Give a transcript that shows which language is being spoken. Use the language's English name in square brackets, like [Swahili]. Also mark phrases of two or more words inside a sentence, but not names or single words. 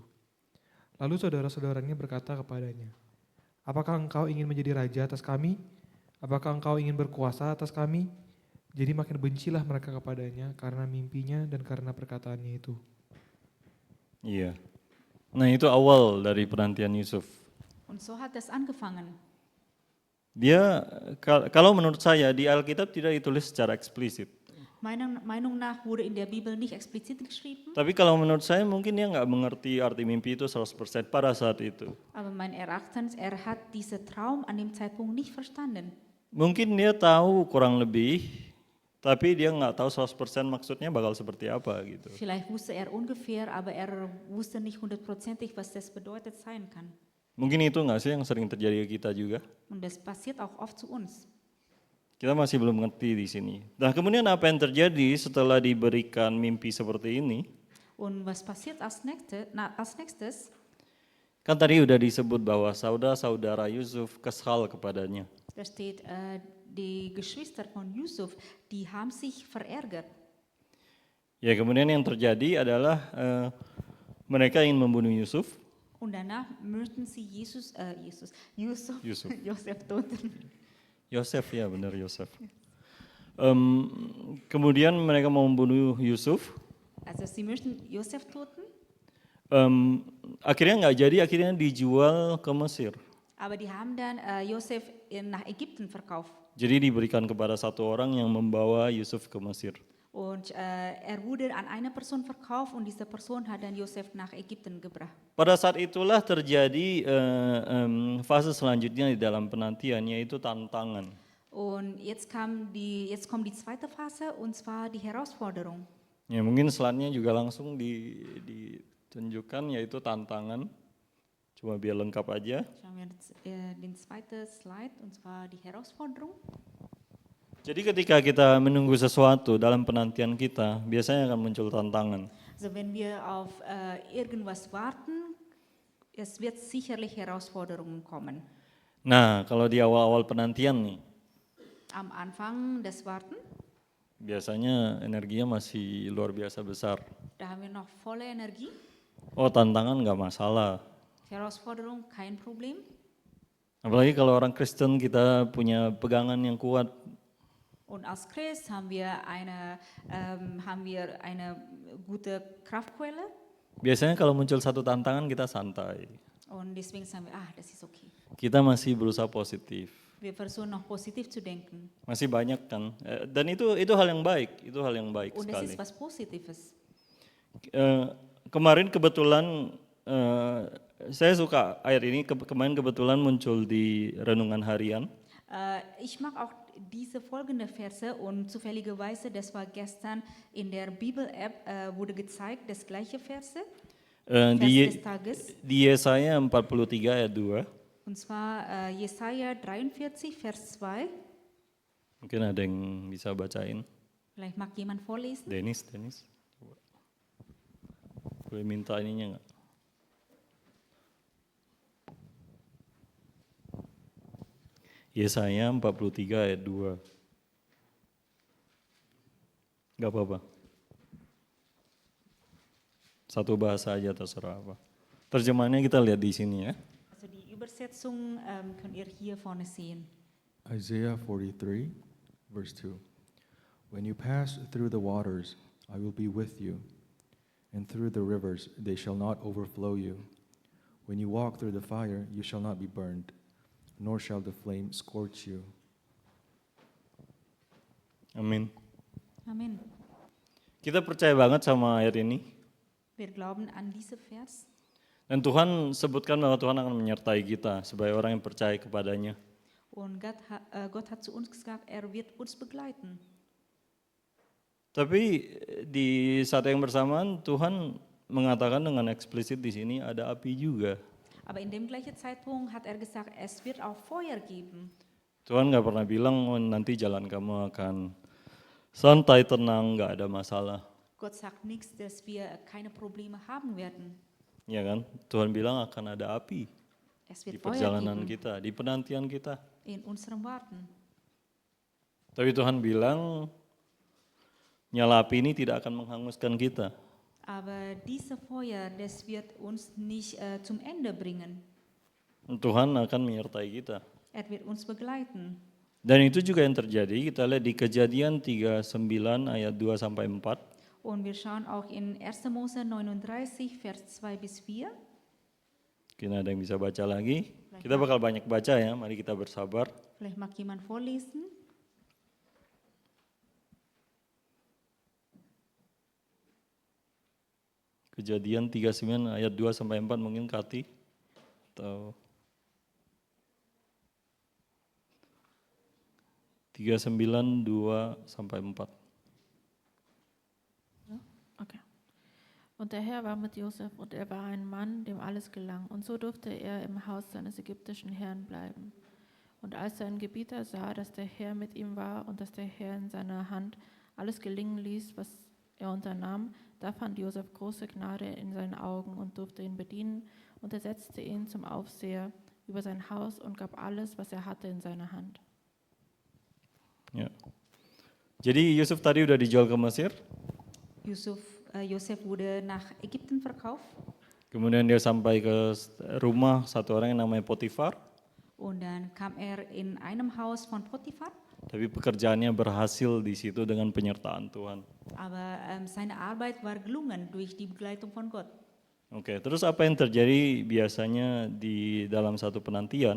[Indonesian] Lalu saudara-saudaranya berkata kepadanya, apakah engkau ingin menjadi raja atas kami? Apakah engkau ingin berkuasa atas kami? Jadi makin bencilah mereka kepadanya karena mimpinya dan karena perkataannya itu. Iya. Nah itu awal dari penantian Yusuf. [German] Und so hat es angefangen. [Indonesian] Dia, kalau menurut saya di Alkitab tidak ditulis secara eksplisit. [German] Meiner Meinung nach wurde in der Bibel nicht explizit geschrieben, [Indonesian] Tapi kalau menurut saya mungkin dia nggak mengerti arti mimpi itu 100% pada saat itu. [German] aber mein Erachtens, er hat diesen Traum an dem Zeitpunkt nicht verstanden. [Indonesian] Mungkin dia tahu kurang lebih, tapi dia nggak tahu 100% maksudnya bakal seperti apa gitu. [German] Vielleicht wusste er ungefähr, aber er wusste nicht hundertprozentig, was das bedeutet sein kann. [Indonesian] Mungkin itu nggak sih yang sering terjadi ke kita juga? [German] Und das passiert auch oft zu uns. [Indonesian] Kita masih belum ngerti di sini. Nah kemudian apa yang terjadi setelah diberikan mimpi seperti ini? [German] Und was passiert als nächstes? [Indonesian] Kan tadi udah disebut bahwa saudara-saudara Yusuf kesal kepadanya. [German] Da steht, die Geschwister von Yusuf, die haben sich verärgert. [Indonesian] Ya kemudian yang terjadi adalah mereka ingin membunuh Yusuf. [German] Und danach möchten sie Yusuf Yusuf. Josef töten. [Indonesian] Yosef ya benar Yosef. Kemudian mereka mau membunuh Yusuf. [German] Also sie möchten Josef töten, [Indonesian] Akhirnya nggak jadi, akhirnya dijual ke Mesir. [German] aber die haben dann Josef nach Ägypten verkauft. [Indonesian] Jadi diberikan kepada satu orang yang membawa Yusuf ke Mesir. [German] Und er wurde an eine Person verkauft und diese Person hat dann Josef nach Ägypten gebracht. [Indonesian] Pada saat itulah terjadi fase selanjutnya di dalam penantian, yaitu tantangan. [German] Und jetzt kommt die zweite Phase, und zwar die Herausforderung. [Indonesian] Ya mungkin slide-nya juga langsung ditunjukkan, yaitu tantangan. Cuma biar lengkap aja. [German] Schauen wir jetzt, den zweiten Slide, und zwar die Herausforderung. [Indonesian] Jadi ketika kita menunggu sesuatu dalam penantian kita, biasanya akan muncul tantangan. [German] Also wenn wir auf irgendwas warten, es wird sicherlich Herausforderungen kommen. [Indonesian] Nah, kalau di awal-awal penantian nih, [German] Am Anfang des Warten, [Indonesian] biasanya energinya masih luar biasa besar. [German] da haben wir noch volle Energie. [Indonesian] Oh, tantangan nggak masalah. [German] Herausforderung kein Problem. [Indonesian] Apalagi kalau orang Kristen kita punya pegangan yang kuat. [German] Und als Christ haben wir eine gute Kraftquelle. [Indonesian] Biasanya kalau muncul satu tantangan kita santai. [German] Und deswegen sagen wir, das ist okay. [Indonesian] Kita masih berusaha positif. [German] Wir versuchen noch positiv zu denken. [Indonesian] Masih banyak kan. Dan itu hal yang baik, itu hal yang baik [German] Und es [Indonesian] sekali. [German] ist was Positives. [Indonesian] Kemarin kebetulan saya suka ayat ini, kemarin kebetulan muncul di renungan harian. [German] Ich mag auch diese folgende Verse und zufälligerweise, das war gestern in der Bibel-App, wurde gezeigt, das gleiche Verse, Vers des Tages. [Indonesian] Di Yesaya 43 ayat 2. [German] Und zwar Jesaja 43, Vers 2. [Indonesian] Mungkin ada yang bisa bacain. [German] Vielleicht mag jemand vorlesen. Dennis. [Indonesian] Coba. Boleh minta ininya nggak? Yesaya 43 ayat 2. Gak apa-apa. Satu bahasa aja terserah apa. Terjemahannya kita lihat di sini ya. [German] Also die Übersetzung könnt ihr hier vorne sehen. [English] Isaiah 43, verse 2. When you pass through the waters, I will be with you, and through the rivers, they shall not overflow you. When you walk through the fire, you shall not be burned, nor shall the flame scorch you. [Indonesian] Amin. [German] Amen. [Indonesian] Kita percaya banget sama ayat ini. [German] Wir glauben an diese Vers. [Indonesian] Dan Tuhan sebutkan bahwa Tuhan akan menyertai kita sebagai orang yang percaya kepadanya. [German] Und Gott hat zu uns gesagt, er wird uns begleiten. [Indonesian] Tapi di saat yang bersamaan Tuhan mengatakan dengan eksplisit di sini ada api juga. [German] Aber in dem gleichen Zeitpunkt hat er gesagt, es wird auch Feuer geben. [Indonesian] Tuhan nggak pernah bilang oh, nanti jalan kamu akan santai, tenang, nggak ada masalah. [German] Gott sagt nichts, dass wir keine Probleme haben werden. [Indonesian] Ya kan? Tuhan bilang akan ada api [German] Es [Indonesian] di [German] wird Feuer [Indonesian] perjalanan [German] geben [Indonesian] kita, di penantian kita. [German] in unserem Warten. [Indonesian] Tapi Tuhan bilang nyala api ini tidak akan menghanguskan kita. [German] Aber diese Feuer, das wird uns nicht zum Ende bringen. [Indonesian] Tuhan akan menyertai kita. [German] Er wird uns begleiten. [Indonesian] Dan itu juga yang terjadi, kita lihat di Kejadian 39 ayat 2 sampai 4. [German] Und wir schauen auch in 1. Mose 39, Vers 2 bis 4. [Indonesian] Mungkin ada yang bisa baca lagi. Kita bakal banyak baca ya, mari kita bersabar. [German] Vielleicht mag jemand vorlesen. [Indonesian] Kejadian 39 ayat 2 sampai 4 mungkin Kati atau 39 2 sampai 4. Okay. [German] Und der Herr war mit Josef, und er war ein Mann, dem alles gelang, und so durfte er im Haus seines ägyptischen Herrn bleiben. Und als sein Gebieter sah, dass der Herr mit ihm war und dass der Herr in seiner Hand alles gelingen ließ, was er unternahm, da fand Josef große Gnade in seinen Augen und durfte ihn bedienen, und er setzte ihn zum Aufseher über sein Haus und gab alles, was er hatte, in seine Hand. [Indonesian] Ya. Jadi Yusuf tadi udah dijual ke Mesir, [German] Josef wurde nach Ägypten verkauft [Indonesian] kemudian dia sampai ke rumah satu orang yang namanya Potifar, [German] und dann kam er in einem Haus von Potiphar, [Indonesian] tapi pekerjaannya berhasil di situ dengan penyertaan Tuhan. [German] aber seine Arbeit war gelungen durch die Begleitung von Gott. [Indonesian] Oke, terus apa yang terjadi biasanya di dalam satu penantian?